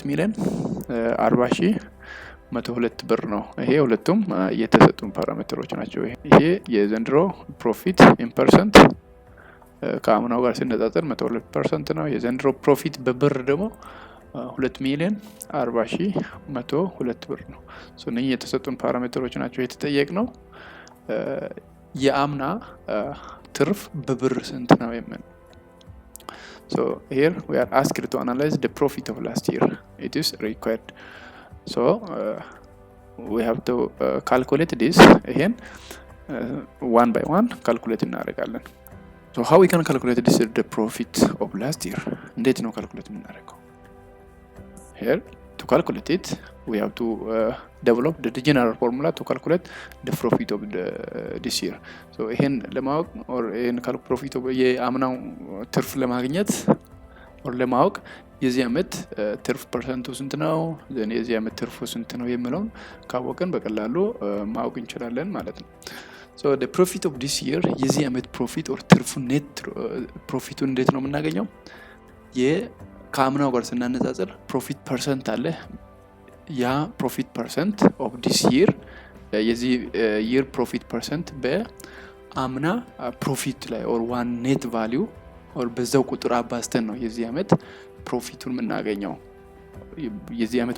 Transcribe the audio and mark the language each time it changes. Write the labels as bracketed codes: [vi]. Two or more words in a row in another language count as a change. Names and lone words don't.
[am] 2,40,102 ብር ነው። ይሄ ሁለቱም የተሰጡን ፓራሜትሮች ናቸው። ይሄ የዘንድሮ [en] profit in percent [am] ከአምናው ጋር ሲነጻጸር 102% ነው። የዘንድሮ ፕሮፊት በብር ደግሞ 2,40,102 ብር ነው። እነዚህ የተሰጡን ፓራሜትሮች ናቸው። የተጠየቅነው የአምና ትርፍ በብር ስንት ነው የሚል። [en] here we are asked to analyze the profit of last year. It is required. We have to calculate this. ይሄን one by one calculate እናደርጋለን። how we can calculate this the profit of last year? [am] እንዴት ነው calculate የምናደርገው? [en] here to calculate it we have to develop the general formula to calculate the profit of this year. [am] ይሄን ለማወቅ or ይሄን [en] profit of [am] የአምናው ትርፍ ለማግኘት or ለማወቅ የዚህ አመት ትርፍ ፐርሰንቱ ስንት ነው፣ የዚህ አመት ትርፉ ስንት ነው የሚለውን ካወቅን በቀላሉ ማወቅ እንችላለን ማለት ነው። [en] the profit of this year [am] የዚህ አመት ፕሮፊት or ትርፉ ኔት ፕሮፊቱን እንዴት ነው የምናገኘው? ከአምናው ጋር ስናነጻጽር [en] profit percent [am] አለ። ያ [en] profit percent of this year [am] የዚህ [en] year profit percent [am] በአምና ፕሮፊት ላይ [en] or one net value or [am] በዛው ቁጥር አባዝተን ነው የዚህ አመት ፕሮፊቱን የምናገኘው። የዚህ አመት